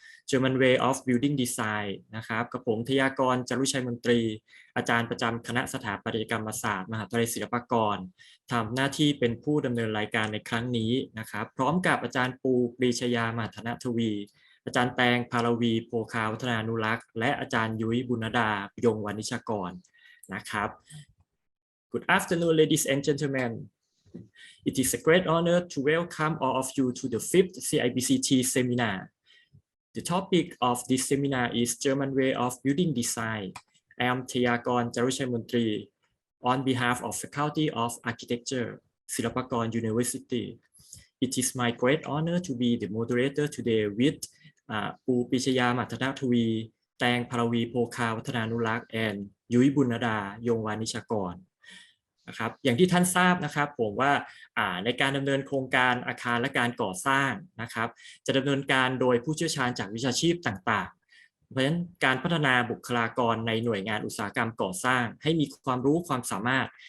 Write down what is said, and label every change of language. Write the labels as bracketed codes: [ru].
[th] German Way of Building Design นะครับกับผมทยากร จารุชัยมนตรีอาจารย์ประจำคณะสถาปัตยกรรมศาสตร์มหาวิทยาลัยศิลปากรทำหน้าที่เป็นผู้ดำเนินรายการในครั้งนี้นะครับพร้อมกับอาจารย์ปูปรีชยามหัฒนทวีอาจารย์แตงพารวีโพคาวัฒนานุรักษ์และอาจารย์ยุ้ยบุญดายงวานิชกรนะครับ [en] Good afternoon ladies and gentlemen. It is a great honor to welcome all of you to the 5th CIBCT seminar. The topic of this seminar is German Way of Building Design. I am Tayakon Jaruchaimantri on behalf of Faculty of Architecture, Silapakon University. It is my great honor to be the moderator today with [th] ปูปิชยามัทนาทวีแตงพารวีโพคาวัฒนานุรักษ์ and ยุ้ยบุญดายงวานิชกรนะครับอย่างที่ท่านทราบนะครับผมว่าในการดำเนินโครงการอาคารและการก่อสร้างนะครับจะดำเนินการโดยผู้เชี่ยวชาญจากวิชาชีพต่างๆเพราะฉะนั้นการพัฒนาบุคลากรในหน่วยงานอุตสาหกรรมก่อสร้างให้มีความรู้ความสามารถ